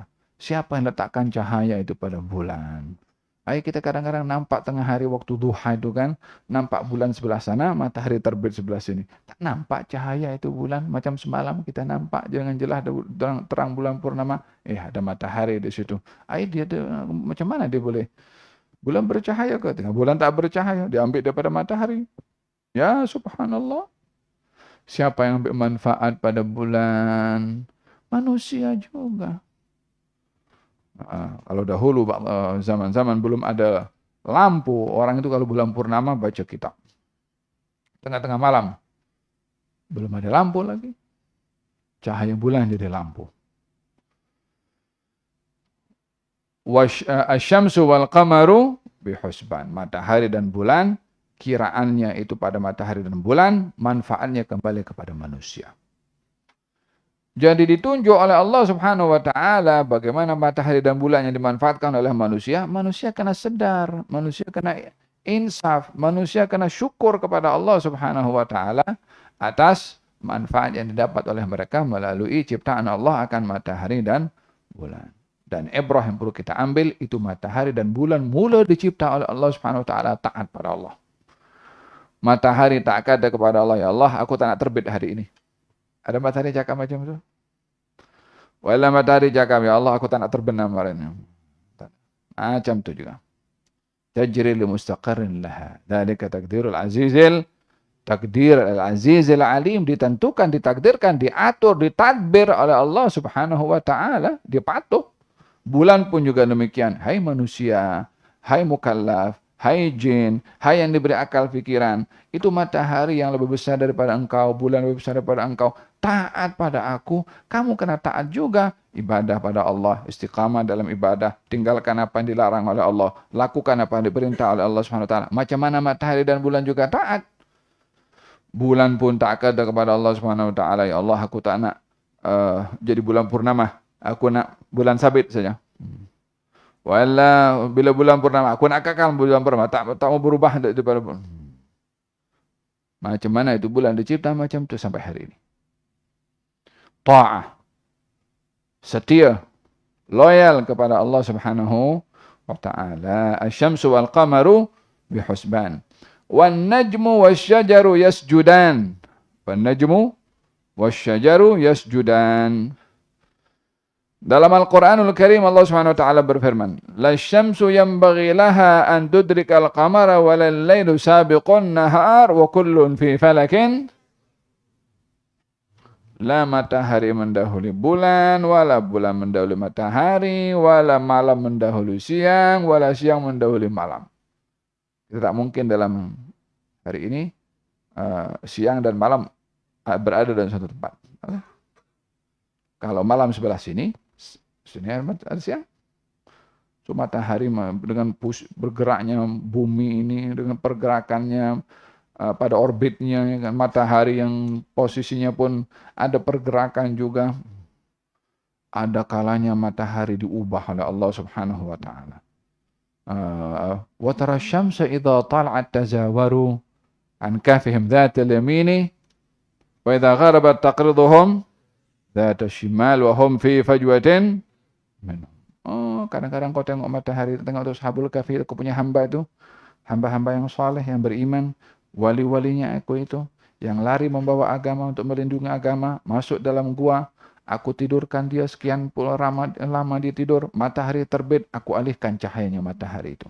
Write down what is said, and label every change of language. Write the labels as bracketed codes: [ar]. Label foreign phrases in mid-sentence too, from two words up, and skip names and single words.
[ms] Siapa yang letakkan cahaya itu pada bulan? Kita kadang-kadang nampak tengah hari waktu duha itu kan, nampak bulan sebelah sana, matahari terbit sebelah sini. Tak nampak cahaya itu bulan, macam semalam kita nampak dengan jelas terang bulan purnama. Ada matahari di situ. Dia macam mana dia boleh? Bulan bercahaya ke? Tengah bulan tak bercahaya, diambil daripada matahari. [ar] يا سبحان الله. [ms] Siapa yang ambil manfaat pada bulan? Manusia juga. Kalau dahulu zaman-zaman belum ada lampu, orang itu kalau bulan purnama baca kitab. Tengah-tengah malam. Belum ada lampu lagi. Cahaya bulan jadi lampu. [ar] الشمس والقمر بحسبان. [ms] Matahari dan bulan kiraannya itu pada matahari dan bulan, manfaatnya kembali kepada manusia. Jadi ditunjuk oleh [ar] الله سبحانه وتعالى [ms] bagaimana matahari dan bulan yang dimanfaatkan oleh manusia, manusia kena sedar, manusia kena insaf, manusia kena syukur kepada [ar] الله سبحانه وتعالى [ms] atas manfaat yang didapat oleh mereka melalui ciptaan Allah akan matahari dan bulan. Dan ibrah yang perlu kita ambil itu matahari dan bulan mula dicipta oleh [ar] الله سبحانه وتعالى [ms] taat pada Allah. Matahari tak kata kepada Allah, ya Allah, aku tak nak terbit hari ini. Ada matahari cakap macam itu? Wala matahari cakap, ya Allah, aku tak nak terbenam hari ini. Macam itu juga. [ar] تجري لمستقر لها ذلك تقدير العزيز. تقدير العزيز العليم [ms] ditentukan, ditakdirkan, diatur, ditadbir oleh [ar] الله سبحانه وتعالى, [ms] dipatuh. Bulan pun juga demikian. Hai manusia, hai mukallaf, hai jin, hai yang diberi akal pikiran, itu matahari yang lebih besar daripada engkau, bulan lebih besar daripada engkau. Taat pada aku, kamu kena taat juga. Ibadah pada Allah, istiqamah dalam ibadah, tinggalkan apa yang dilarang oleh Allah, lakukan apa yang diperintah oleh [ar] الله سبحانه وتعالى. [ms] Macam mana matahari dan bulan juga taat. Bulan pun tak kata kepada [ar] الله سبحانه وتعالى, [ms] ya Allah, aku tak nak jadi bulan purnama. Aku nak bulan sabit saja. Wala bila bulan purnama, aku nak kekal bulan purnama, tak mau berubah daripada bulan. Macam mana itu bulan dicipta macam itu sampai hari ini. Ta'ah, setia, loyal kepada [ar] الله سبحانه وتعالى. الشمس والقمر بحسبان والنجم والشجر يسجدان. والنجم والشجر يسجدان. [ms] Dalam Al-Quranul Karim [ar] الله سبحانه وتعالى [ms] berfirman, [ar] "لا الشمس ينبغي لها أن تدرك القمر ولا الليل سابق النهار وكل في فلك." [ms] La matahari mendahului bulan, wala bulan mendahului matahari, wala malam mendahului siang, wala siang mendahului malam. Itu tak mungkin dalam hari ini siang dan malam berada dalam satu tempat. Kalau malam sebelah sini ada siang. So, matahari dengan bergeraknya bumi ini, dengan pergerakannya pada orbitnya, kan, matahari yang posisinya pun ada pergerakan juga. Ada kalanya matahari diubah oleh [ar] الله سبحانه وتعالى. وترى الشمس إذا طلعت تزاور عن كهفهم ذات اليمين وإذا غربت تقرضهم ذات الشمال وهم في فجوة منهم. [ms] Kadang-kadang kau tengok matahari, tengok Ashabul Kahfi, aku punya hamba itu, hamba-hamba yang saleh, yang beriman, wali-walinya aku itu, yang lari membawa agama untuk melindungi agama, masuk dalam gua, aku tidurkan dia sekian puluh lama dia tidur, matahari terbit, aku alihkan cahayanya matahari itu.